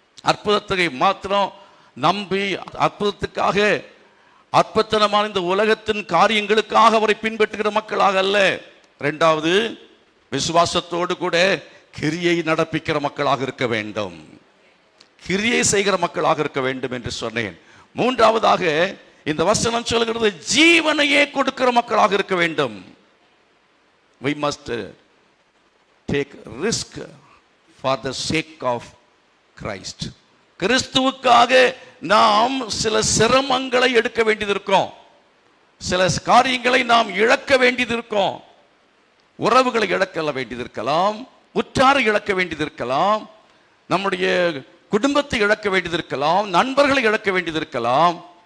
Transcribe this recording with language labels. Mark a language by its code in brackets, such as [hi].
[ta] அற்புதத்தை மாத்திரம் நம்பி அற்புதத்துக்காக அற்புதமான இந்த உலகத்தின் காரியங்களுக்காக அவரை பின்பற்றுகிற மக்களாக அல்ல. இரண்டாவது, விசுவாசத்தோடு கூட கிரியை நடப்பிக்கிற மக்களாக இருக்க வேண்டும், கிரியை செய்கிற மக்களாக இருக்க வேண்டும் என்று சொன்னேன். மூன்றாவதாக இந்த வசனம் சொல்கிறது, ஜீவனையே கொடுக்கிற மக்களாக இருக்க வேண்டும். [en] we must take risk for the sake of Christ. [ta] கிறிஸ்துவுக்காக நாம் சில சிரமங்களை எடுக்க வேண்டியது இருக்கும், சில காரியங்களை நாம் இழக்க வேண்டியது இருக்கும். உறவுகளை இழக்க வேண்டியது இருக்கலாம், உற்றாரை இழக்க வேண்டியது இருக்கலாம், நம்முடைய குடும்பத்தை இழக்க வேண்டியது இருக்கலாம், நண்பர்களை இழக்க வேண்டியது இருக்கலாம்.